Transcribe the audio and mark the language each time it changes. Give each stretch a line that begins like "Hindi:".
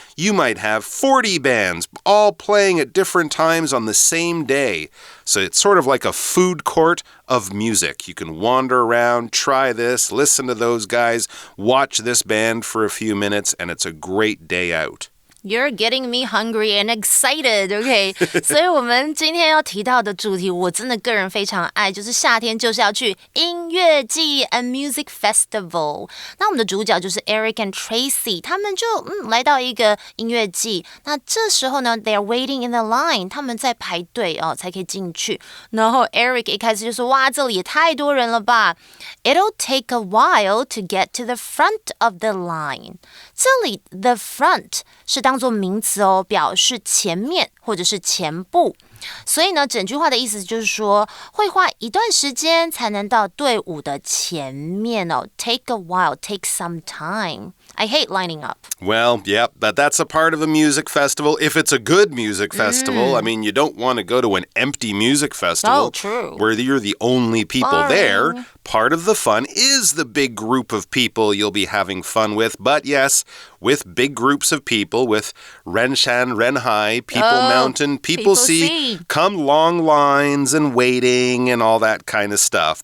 English: You might have 40 bands all playing at different times on the same day. So it's sort of like a food court of music. You can wander around, try this, listen to those guys, watch this band for a few minutes, and it's a great day out. You're getting me hungry and excited, okay?
Chinese: 所以我们今天要提到的主题，我真的个人非常爱，就是夏天就是要去音乐季
English: a music festival。
Chinese: 那我们的主角就是 Eric and Tracy， 他们就来到一个音乐季。那这时候呢 ，
English: they're waiting in the line，
Chinese: 他们在排队才可以进去。然后 Eric 一开始就说：“哇，这里也太多人了吧 ！”
English: It'll take a while to get to the front of the line。
Chinese: 这里 the front 是当作名词表示前面或者是前部。所以呢，整句话的意思就是说，会花一段时间才能到队伍的前面
English: Take a while, take some time. I hate lining up. Well, yeah, but that's a part of a music festival. If it's a good music festival, I mean, you don't want to go to an empty music festival. Oh, true. Where you're the only people there. Part of the fun is the big group of people you'll be having fun with. But yes, with big groups of people, with Renshan, Renhai, People Mountain, People Sea, come long lines and waiting and all that kind of stuff.